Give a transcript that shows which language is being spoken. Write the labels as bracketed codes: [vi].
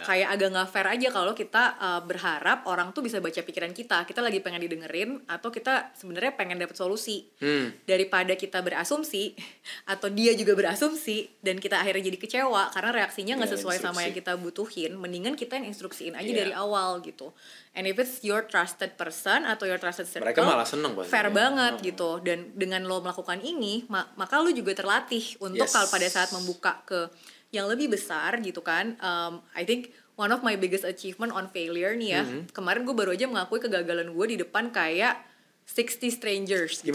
[id] Kayak agak nggak fair aja kalau kita berharap orang tuh bisa baca pikiran kita lagi pengen didengerin atau kita sebenarnya pengen dapat solusi. Daripada kita berasumsi atau dia juga berasumsi dan kita akhirnya jadi kecewa karena reaksinya nggak sesuai sama yang kita butuhin, mendingan kita yang instruksiin aja dari awal gitu. [en] And if it's your trusted person [id] atau [en] your trusted circle, [id] mereka malah seneng fair banget gitu. Dan dengan lo melakukan ini maka lo juga terlatih untuk kalau pada saat membuka ke yang lebih besar gitu kan. [en] I think one of my biggest achievement on failure [id] nih ya, kemarin gue baru aja mengakui kegagalan gue di depan kayak 60 [en] strangers [id] gitu.